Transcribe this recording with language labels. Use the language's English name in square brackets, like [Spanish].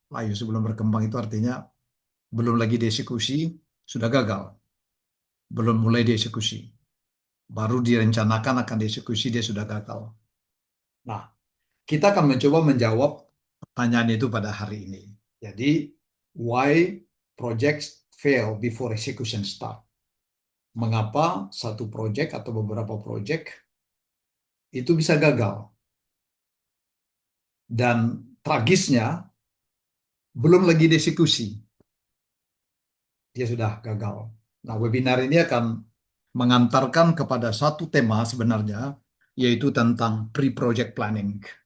[Indonesian] Layu sebelum berkembang itu artinya belum lagi dieksekusi, sudah gagal. Belum mulai dieksekusi. Baru direncanakan akan dieksekusi, dia sudah gagal. Nah, kita akan mencoba menjawab pertanyaan itu pada hari ini. [English] Jadi, why projects fail before execution start? [Indonesian] Mengapa satu proyek atau beberapa proyek itu bisa gagal? Dan tragisnya, belum lagi dieksekusi, dia sudah gagal. Nah, webinar ini akan mengantarkan kepada satu tema sebenarnya, yaitu tentang pre-project planning.